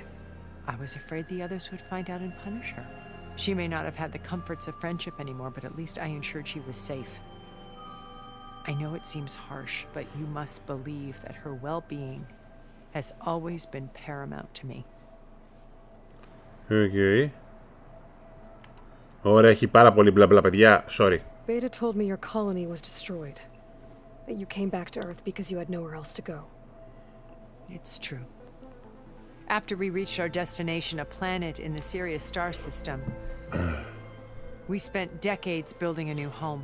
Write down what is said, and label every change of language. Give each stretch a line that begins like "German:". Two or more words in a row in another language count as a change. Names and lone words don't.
English: I was afraid the others would find out and punish her. She may not have had the comforts of friendship anymore, but at least I ensured she was safe. I know it seems harsh, but you must believe that her well-being has always been paramount to me. Okay.
Greek: Ωραία, έχει πάρα πολύ μπλα μπλα, παιδιά.
English: Sorry. Beta told me your colony was destroyed. That you came back to Earth because you had nowhere else to go. It's true. After we reached our destination, a planet in the Sirius star system, we spent decades building a new home.